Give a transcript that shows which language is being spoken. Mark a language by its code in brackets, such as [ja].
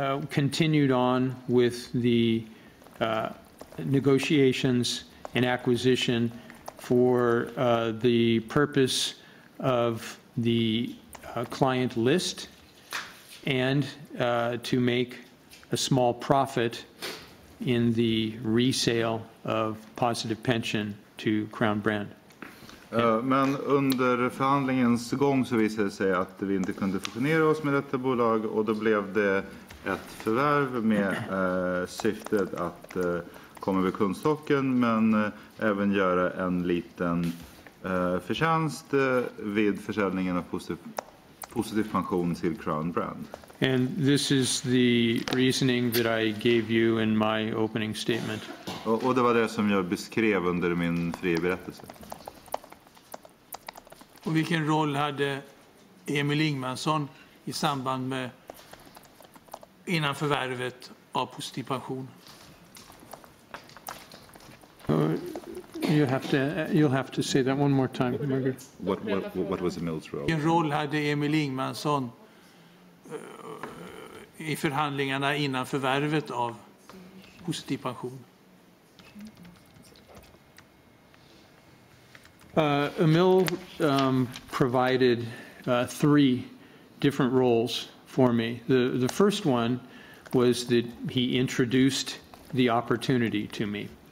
[en] continued on with the negotiations and acquisition for the purpose of the client list and to make a small profit in the resale of positive pension to Crown Brand. [sv] Men under förhandlingens gång så visade det sig att vi inte kunde fusionera oss med detta bolag, och då blev det ett förvärv med syftet att komma över kundstocken men även göra en liten förtjänst vid försäljningen av positiv pension till Crown Brand. [en] And this is the reasoning that I gave you in my opening statement. [sv] Och det var det som jag beskrev under min fria berättelse. Och vilken roll hade Emil Ingmansson i samband med innan förvärvet av positiv pension? [en] You'll have to say that one more time, Margaret. What was Emils role? [sv] Vilken roll hade Emil Ingmansson i förhandlingarna innan förvärvet av positiv pension? [en] Emil provided 3 different roles for me. The first one was that he introduced the opportunity to me.